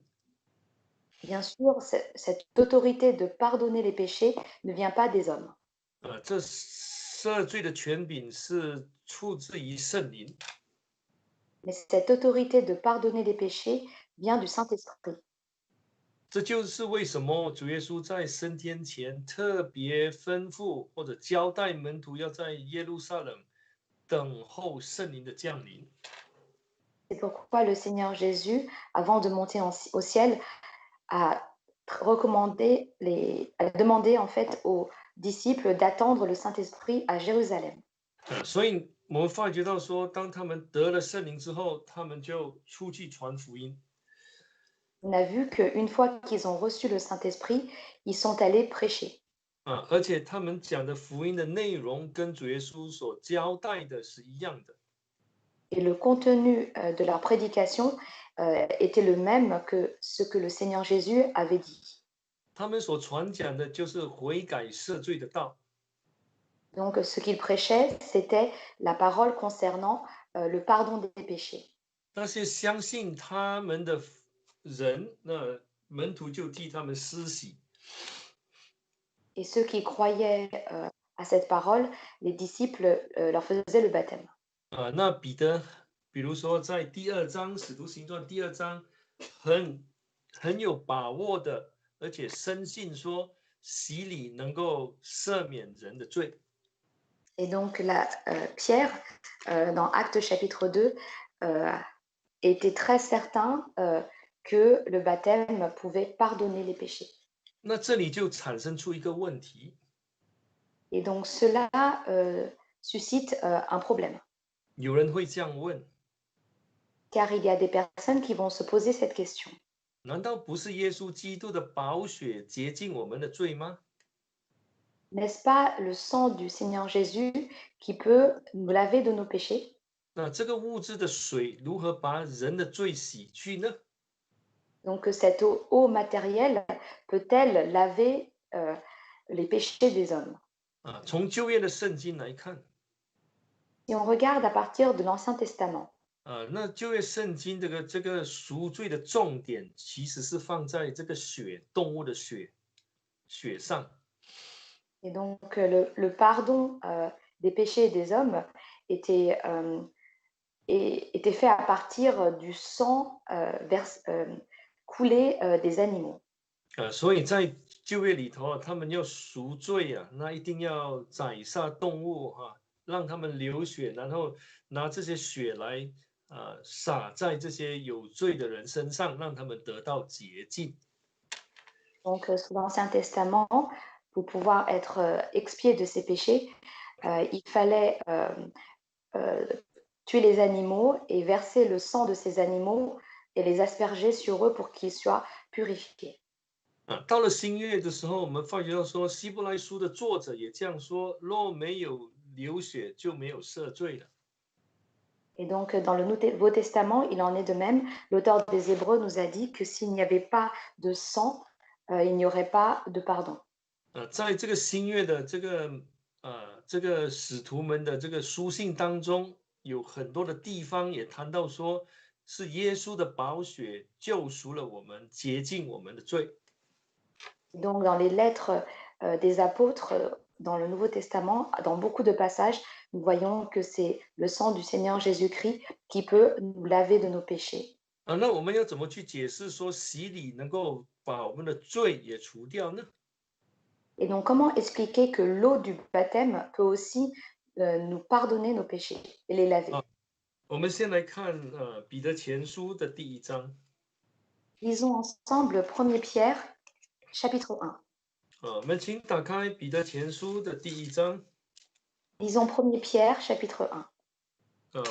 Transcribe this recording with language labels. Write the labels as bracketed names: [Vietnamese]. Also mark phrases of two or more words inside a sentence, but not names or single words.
[French] Bien sûr, cette autorité de pardonner les péchés ne vient pas des hommes, [Chinese] 这赦罪的权柄是出自于圣灵。 [French] mais cette autorité de pardonner les péchés vient du Saint-Esprit. [Chinese] 这就是为什么主耶稣在升天前特别吩咐或者交代门徒要在耶路撒冷等候圣灵的降临。 [French] C'est pourquoi le Seigneur Jésus, avant de monter au ciel, a demandé en fait aux disciples d'attendre le Saint-Esprit à Jérusalem. [Chinese] 所以我们发觉到说，当他们得了圣灵之后，他们就出去传福音。 [French] On a vu qu'une fois qu'ils ont reçu le Saint-Esprit, ils sont allés prêcher. [Chinese] 而且他们讲的福音的内容跟主耶稣所交代的是一样的。 [French] Et le contenu de leur prédication était le même que ce que le Seigneur Jésus avait dit. [Chinese] 他们所传讲的就是悔改赦罪的道。 [French] Donc, ce qu'ils prêchaient, c'était la parole concernant le pardon des péchés. [Chinese] 那些相信他们的人，那门徒就替他们施洗。 [French] Et ceux qui croyaient à cette parole, les disciples leur faisaient le baptême. [Chinese] 那彼得，比如说在第2章《使徒行传》第2章，很有把握的，而且深信说洗礼能够赦免人的罪。 [French] Et donc, Pierre, dans Actes chapitre 2, était très certain que le baptême pouvait pardonner les péchés. [Chinese] 那这里就产生出一个问题， [French] Et donc, cela suscite un problème. [Chinese] 有人会这样问： [French] Car il y a des personnes qui vont se poser cette question. [Chinese] 难道不是耶稣基督的宝血洁净我们的罪吗？ [French] N'est-ce pas le sang du Seigneur Jésus qui peut nous laver de nos péchés? [Chinese] 那这个物质的水如何把人的罪洗去呢？ [French] Donc, cette eau matérielle peut-elle laver les péchés des hommes? [Chinese] 从旧约的圣经来看， [French] Si on regarde à partir de l'Ancien Testament, [Chinese] 那旧约圣经这个赎罪的重点其实是放在这个血，动物的血上。 [French] et donc le pardon des péchés des hommes était fait à partir du sang coulé des animaux. [Chinese] 所以在旧约里头他们要赎罪那一定要宰杀动物让他们流血，然后拿这些血来洒在这些有罪的人身上，让他们得到洁净。 [French] Donc, sous l'Ancien Testament, pour pouvoir être expié de ses péchés, il fallait tuer les animaux et verser le sang de ces animaux et les asperger sur eux pour qu'ils soient purifiés. [Chinese] 到了新约的时候，我们发觉到说，希伯来书的作者也这样说：若没有流血，就没有赦罪了。 [French] Et donc, dans le Nouveau Testament, il en est de même. L'auteur des Hébreux nous a dit que s'il n'y avait pas de sang, il n'y aurait pas de pardon. [Chinese] 在这个新约的这个使徒们的这个书信当中，有很多的地方也谈到说，是耶稣的宝血救赎了我们，洁净我们的罪。 [French] Donc, dans les lettres des apôtres, dans le Nouveau Testament, dans beaucoup de passages, nous voyons que c'est le sang du Seigneur Jésus-Christ qui peut nous laver de nos péchés. [Chinese] 那我们要怎么去解释说洗礼能够把我们的罪也除掉呢？ [French] Et donc, comment expliquer que l'eau du baptême peut aussi nous pardonner nos péchés et les laver? [Chinese] 我们先来看彼得前书的第1章。 [French] Lisons ensemble 1 Pierre, chapitre 1. [Chinese] 我们请打开彼得前书的第1章。 [French] Lisons 1 Pierre, chapitre 1.